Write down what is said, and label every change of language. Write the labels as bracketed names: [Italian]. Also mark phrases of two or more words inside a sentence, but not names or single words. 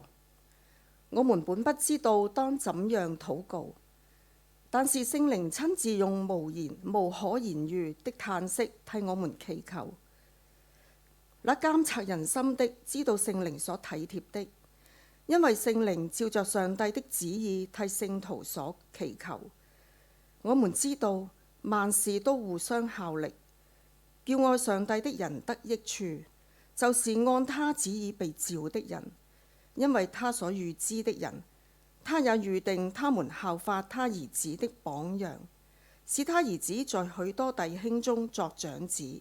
[Chinese] 我們本不知道當怎樣禱告，但是聖靈親自用無可言喻的嘆息替我們祈求。那監察人心的知道聖靈所體貼的，因為聖靈照着上帝的旨意替聖徒所祈求。我們知道萬事都互相效力，叫愛上帝的人得益處，就是按他旨意被召的人。因為他所預知的人，他也預定他們效法他兒子的榜樣，使他兒子在許多弟兄中作長子。